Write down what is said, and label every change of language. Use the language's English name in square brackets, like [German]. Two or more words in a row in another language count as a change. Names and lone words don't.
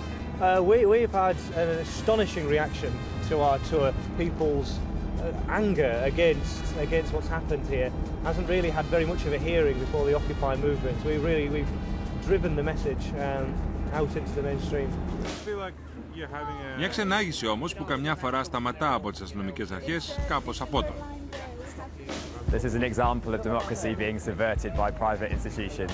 [English] We've had an astonishing reaction to our tour. People's anger against what's happened here hasn't really had very much of a hearing before the Occupy movement. We've driven the message out into the mainstream. [Greek] Μια ξενάγηση όμως που καμιά φορά σταματά από τις αστυνομικές αρχές κάπως απότομα. [English] This is an example of democracy being subverted by private institutions.